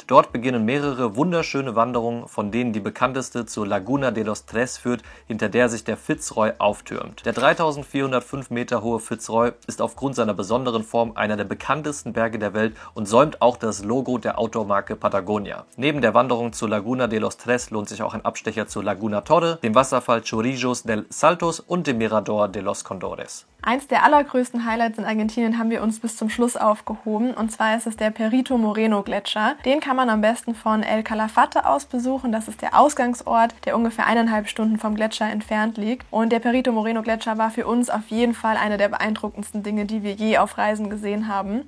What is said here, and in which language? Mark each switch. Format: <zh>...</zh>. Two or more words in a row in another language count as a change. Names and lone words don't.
<de>Dort beginnen mehrere wunderschöne Wanderungen, von denen die bekannteste zur Laguna de los Tres führt, hinter der sich der Fitzroy auftürmt. Der 3405 Meter hohe Fitzroy ist aufgrund seiner besonderen Form einer der bekanntesten Berge der Welt und säumt auch das Logo der Automarke Patagonia. Neben der Wanderung zur Laguna de los Tres lohnt sich auch ein Abstecher zur Laguna Torre, dem Wasserfall Chorrillos del Saltos und dem Mirador de los Condores. Eins der allergrößten Highlights in Argentinien haben wir uns bis zum Schluss aufgehoben, und zwar ist es der Perito Moreno Gletscher. Den kann man am besten von El Calafate aus besuchen. Das ist der Ausgangsort, der ungefähr 1,5 Stunden vom Gletscher entfernt liegt. Und der Perito Moreno Gletscher war für uns auf jeden Fall eine der beeindruckendsten Dinge, die wir je auf Reisen gesehen haben.</de>